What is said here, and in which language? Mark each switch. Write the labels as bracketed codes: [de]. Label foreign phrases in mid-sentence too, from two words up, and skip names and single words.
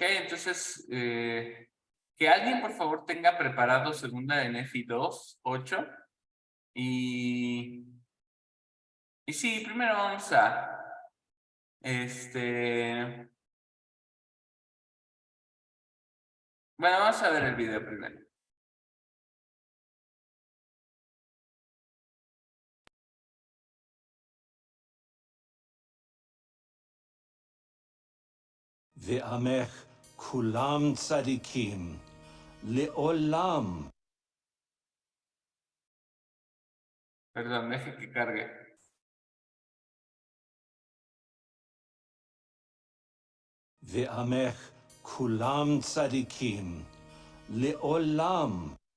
[es] Entonces, que alguien por favor tenga preparado segunda de Nefi 2:8 y sí, primero vamos a Bueno, vamos a ver el video primero. [he] ועמך כולם צדיקים לעולם. [es] Perdón, deje que cargue. [he] ועמך כולם צדיקים לעולם.